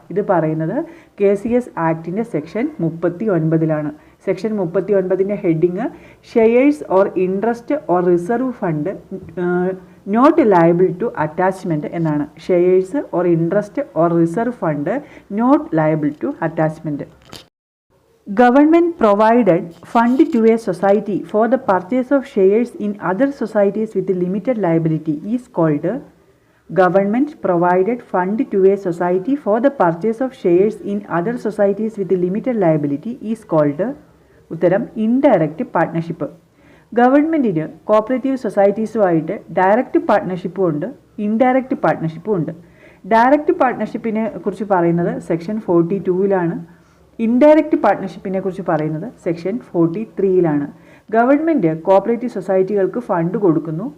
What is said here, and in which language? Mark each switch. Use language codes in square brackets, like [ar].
[ml] ഇത് പറയുന്നത് KCS ആക്ടിൻ്റെ section 39 section 39 heading [en] shares or interest or reserve fund not liable to attachment [ml] എന്നാണ്. [en] Shares or interest or reserve fund not liable to attachment. Government provided fund to a society for the purchase of shares in other societies with limited liability is called. Government provided fund to a society for the purchase of shares in other societies with limited liability is called. [ml] ഉത്തരം indirect partnership. ഗവൺമെൻറ്റിന് cooperative സൊസൈറ്റീസുമായിട്ട് direct പാർട്ട്ണർഷിപ്പും ഉണ്ട്, indirect പാർട്ട്ണർഷിപ്പും ഉണ്ട്. Direct പാർട്ട്ണർഷിപ്പിനെ കുറിച്ച് പറയുന്നത് section 42 indirect പാർട്ട്ണർഷിപ്പിനെ കുറിച്ച് പറയുന്നത് section 43 government cooperative സൊസൈറ്റികൾക്ക് fund കൊടുക്കുന്നു.